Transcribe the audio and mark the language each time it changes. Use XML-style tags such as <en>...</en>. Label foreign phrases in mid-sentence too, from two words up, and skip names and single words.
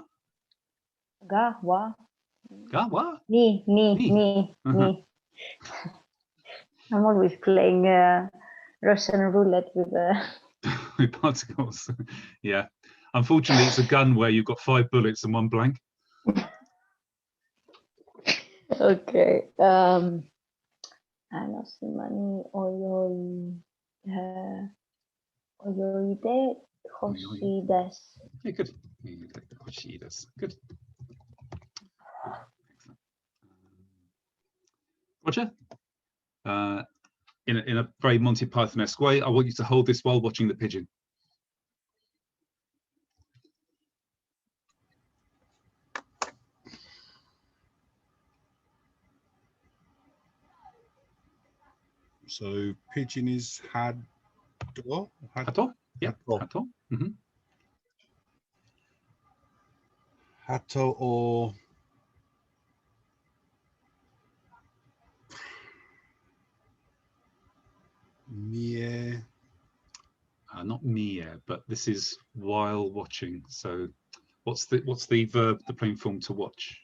<ja>Ga wa.</ja> <en>What?</en> <ja>Ni.</ja> <en>I'm always playing Russian roulette with with particles. Yeah. Unfortunately, it's a gun where you've got 5 bullets and 1 blank. Okay.</en> <ja>Shima ni oyoi de hoshi desu.</ja> <en>Yeah, good.</en> <ja>Hoshi desu.</ja> <en>Good. Roger, in a very Monty Python-esque way, I want you to hold this while watching the pigeon. So pigeon is hado. Hato? Yeah. Hato. Hato or Mie. Not mie, but this is while watching. So what's the verb, the plain form to watch?</en>